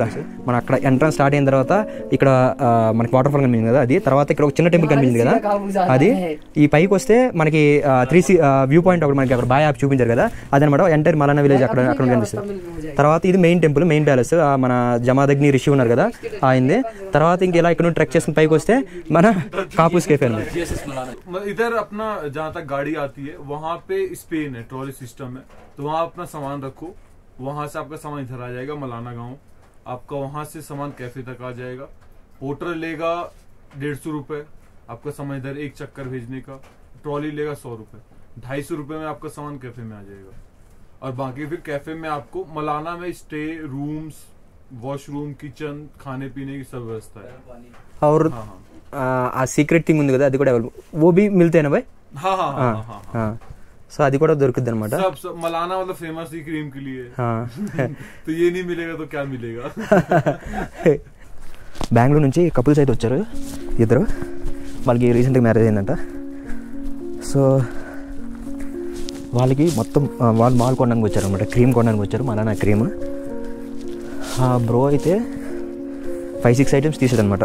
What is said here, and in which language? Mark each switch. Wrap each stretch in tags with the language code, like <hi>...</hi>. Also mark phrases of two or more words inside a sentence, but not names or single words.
<te>మనం అక్కడ</te> <en>entrance start</en> <te>అయిన తర్వాత ఇక్కడ మనకి</te> <en>water fall</en> <te>కనిపించింది కదా, అది తర్వాత ఇక్కడ ఒక చిన్న టెంపుల్ కనిపించింది కదా, అది ఈ పైకి వస్తే మనకి</te> <en>3C view point</en> <te>ఒకటి మనకి అక్కడ బాగా యాప్ చూపించారు కదా, అదనమాట</te> <en>entire Malana village</en> <te>అక్కడ కనిపిస్తుంది. తర్వాత ఇది</te> <en>main temple, main palace,</en> <te>మన జమాదగ్ని రిషి ఉన్నారు కదా ఆయనది. తర్వాత ఇంక ఇలా ఇక్కడ ట్రెక్ చేసుకుని పైకి వస్తే మన కాపుస్ కేఫే అనమాట.</te> <hi>इधर अपना जहाँ तक गाड़ी आती है वहाँ पे स्पेन है,</hi> <en>trolley system</en> <hi>है, तो वहाँ अपना सामान रखो, वहां से आपका सामान इधर आ जाएगा मलाना गांव, आपका वहां से सामान कैफे तक आ जाएगा. पोर्टर लेगा 150 रुपए आपका सामान इधर एक चक्कर भेजने का, ट्रॉली लेगा 100 रुपए, 250 रुपए में आपका सामान कैफे में आ जाएगा. और बाकी फिर कैफे में आपको मलाना में</hi> <en>stay, rooms, washroom, kitchen,</en> <hi>खाने पीने की सब व्यवस्था है.</hi> <te>और ఆ</te> <en>secret thing</en> <te>ఉంది కదా, అది కూడా అవైలబుల్,</te> <hi>वो भी मिलते हैं ना भाई? हाँ हाँ हाँ हाँ हाँ.</hi> <te>సో అది కూడా దొరుకుద్ది అనమాట.</te> <hi>सब मलाना मतलब फेमस ही क्रीम के लिए. तो ये नहीं मिलेगा तो क्या मिलेगा.</hi> <te>బెంగళూరు నుంచి కపుల్స్ అయితే వచ్చారు ఇద్దరు, వాళ్ళకి</te> <en>recently marriage</en> <te>అయిందంట. సో వాళ్ళకి మొత్తం వాళ్ళు మాల్ కొనడానికి వచ్చారు అనమాట, క్రీమ్ కొనడానికి వచ్చారు, మలానా క్రీమ్. బ్రో అయితే 5-6 ఐటమ్స్ తీసాడు అనమాట.</te>